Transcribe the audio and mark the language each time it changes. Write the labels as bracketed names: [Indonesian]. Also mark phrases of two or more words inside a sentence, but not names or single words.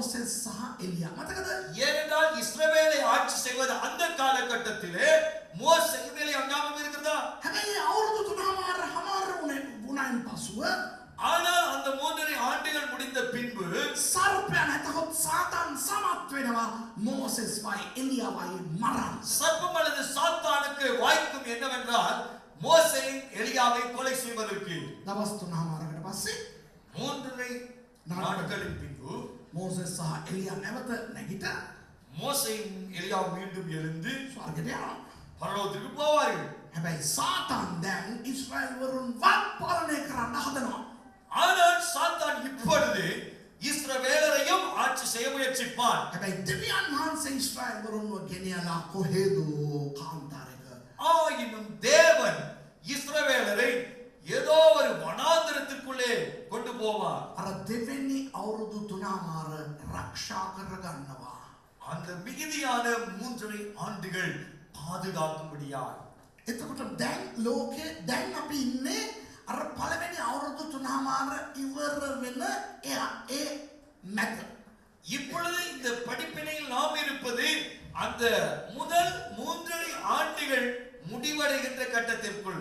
[Sinhala] மோசஸ் සහ එලියා. මතකද? [Tamil] ஏனென்றால் இஸ்ரவேலை ஆட்சி செய்வது அந்த காலகட்டத்திலே மோசே எலியா ஞாபகம் இருக்கிறதா? [Sinhala] හැබැයි අවුරුදු 3මාර හමාර වුණායින් පසුව [Tamil] ஆனால் அந்த 3 ஆண்டுகள் முடிந்த பின்பு [Sinhala] සර්පයා නැතහොත් සාතන් සමත් වෙනවා මෝසස් වයි එලියාවයි මරන්න. [Tamil] சர்ப்பம் அல்லது சாத்தானுக்கு வாய்க்கும் என்னவென்றால் மோசேயின் எலியாவை கொலை செய்வதற்கு. [Sinhala] දවස් 3මාරකට පස්සේ [Tamil] 3 நாட்களின் பின்பு [Sinhala] මෝසස් සහ එලියා නැවත නැගිට [Tamil] மோசேயும் எலியாவும் மீண்டும் எழுந்து [Sinhala] ස්වර්ගයට යනවා. [Tamil] பரலோகத்திற்கு போவார்கள். [Sinhala] හැබැයි සාතන් දැන් ඊශ්‍රායල් වරුන් වත් පාලනය කරන්න හදනවා. [Tamil] ஆனால் சாத்தான் இப்பொழுது இஸ்ரவேலரையும் ஆட்சி செய்ய முயற்சிப்பான். [Sinhala] හැබැයි දෙවියන් වහන්සේ ඊශ්‍රායල් වරුන්ව ගෙනියලා කොහෙදෝ කාන්තාරයක [Tamil] ஆயினும் தேவன் இஸ்ரவேலரை ஏதோ ஒரு வனாந்திரத்திற்குள்ளே கொண்டு போவார். [Sinhala] අර දෙවෙනි අවුරුදු 3මාර රක්ෂා කරගන්නවා. [Tamil] அந்த மிகுதியான 3 ஆண்டுகள் பாதுகாக்கும்படியாய். [Sinhala] එතකොට දැන් ලෝකේ දැන් අපි ඉන්නේ අර පළවෙනි අවුරුදු 3මාර ඉවර වෙන ඒ මැද. [Tamil] இப்பொழுது இந்த படிப்பினையில் நாம் இருப்பது அந்த முதல் 3 ஆண்டுகள் முடிவடைகின்ற கட்டத்திற்குள்.